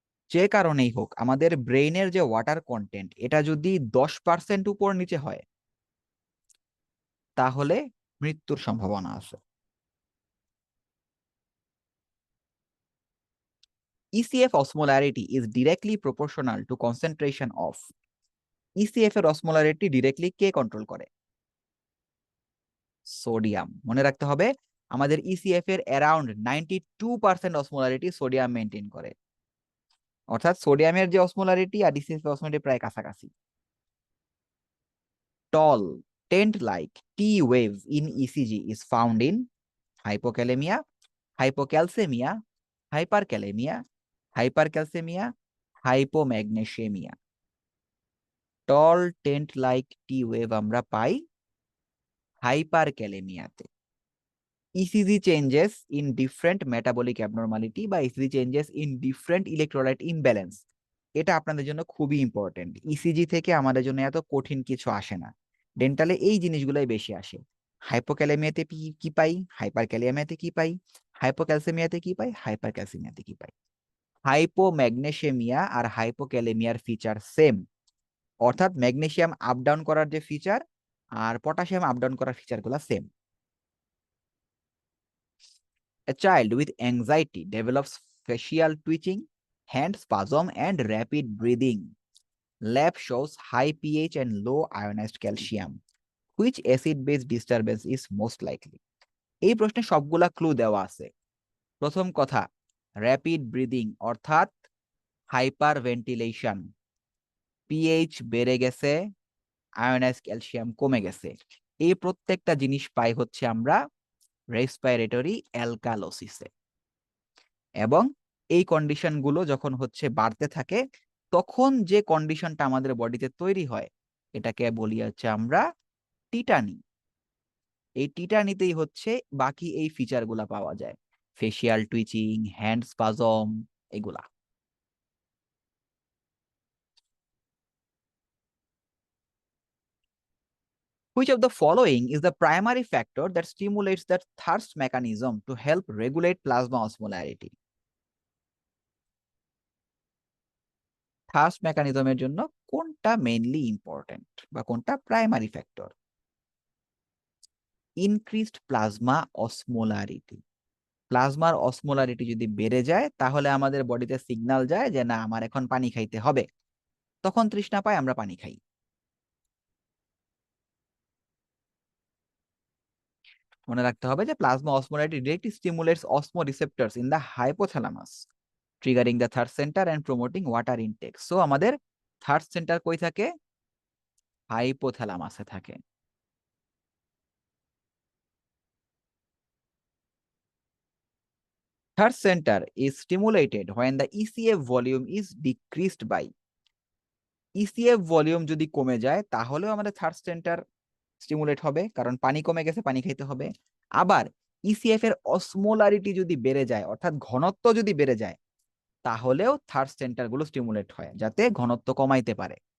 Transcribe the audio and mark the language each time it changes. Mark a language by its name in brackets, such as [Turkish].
[Bangla] যে কারণেই হোক, আমাদের ব্রেইনের যে ওয়াটার কন্টেন্ট এটা যদি 10% উপর নিচে হয়, তাহলে মৃত্যুর সম্ভাবনা আছে। [English] ECF osmolarity is directly proportional to concentration of. [Bangla] ECF এর osmolarity directly কে কন্ট্রোল করে? সোডিয়াম। মনে রাখতে হবে আমাদের ECF এর অ্যারাউন্ড 92% অসমোলারিটি সোডিয়াম মেনটেন করে, অর্থাৎ সোডিয়ামের যে অসমোলারিটি আর ECF এর অসমোলারিটি প্রায় কাছাকাছি। [English] Tall tent like T wave in ECG is found in hypokalemia, hypocalcemia, hyperkalemia, hypercalcemia, hypomagnesemia। [Bangla] Ton tent like T wave আমরা পাই হাইপারক্যালেমিয়াতে। [English] ECG changes in different metabolic abnormality বা ECG changes in different electrolyte imbalance, [Bangla] এটা আপনাদের জন্য খুবই important. ECG থেকে আমাদের জন্য এত কঠিন কিছু আসে না, ডেন্টালে এই জিনিসগুলাই বেশি আসে। হাইপোক্যালেমিয়াতে কি পাই, হাইপারক্যালেমিয়াতে কি পাই, হাইপোক্যালসেমিয়াতে কি পাই, হাইপারক্যালসেমিয়াতে কি পাই। হাইপোম্যাগনেসিয়ামিয়া আর হাইপোক্যালেমিয়ার ফিচার সেম, অর্থাৎ ম্যাগনেসিয়াম আপ ডাউন করার যে ফিচার আর পটাশিয়াম আপ ডাউন করার ফিচারগুলো same. [English] A child with anxiety develops facial twitching, hand spasm, and rapid breathing. Lab shows high pH and low ionized calcium. Which acid-base disturbance is most likely? [Bangla] এই প্রশ্নে সবগুলা clue দেওয়া আছে। প্রথম কথা, rapid breathing অর্থাৎ hyper ventilation, pH বেড়ে গেছে, আয়োনাইজ ক্যালসিয়াম কমে গেছে। এই প্রত্যেকটা জিনিস পাই হচ্ছে আমরা রেসপিরেটরি অ্যালকালোসিসে, এবং এই কন্ডিশনগুলো যখন হচ্ছে বাড়তে থাকে তখন যে কন্ডিশনটা আমাদের বডিতে তৈরি হয় এটাকে বলি হচ্ছে আমরা টিটানি। এই টিটানিতেই হচ্ছে বাকি এই ফিচারগুলা পাওয়া যায়, ফেসিয়াল টুইচিং, হ্যান্ড স্পাজম, এগুলা। Which of the following is the primary factor that stimulates the thirst mechanism to help regulate plasma osmolarity? Thirst মেকানিজমের জন্য কোনটা মেইনলি ইম্পর্টেন্ট বা কোনটা primary factor? Increased plasma osmolarity. প্লাজমার osmolarity যদি বেড়ে যায় তাহলে আমাদের বডিতে সিগন্যাল যায় যে না আমার এখন পানি খাইতে হবে, তখন তৃষ্ণা পায়, আমরা পানি খাই। মনে রাখতে হবে যে [English] Plasma osmolarity directly stimulates osmo receptors in the hypothalamus, triggering the thirst center and promoting water intake. [Bangla] So আমাদের থার্ড সেন্টার কই থাকে? হাইপোথ্যালামাসে থাকে। [English] Third center is stimulated when the ECF volume is decreased by. [Bangla] ECF volume যদি কমে যায় তাহলেও আমাদের third centre stimulate হবে, কারণ পানি কমে গেছে, পানি খাইতে হবে। আবার ECF এর অসমোলারিটি যদি বেড়ে যায় অর্থাৎ ঘনত্ব যদি বেড়ে যায় তাহলেও থার্ড সেন্টার গুলো স্টিমুলেট হয় যাতে ঘনত্ব কমাইতে পারে।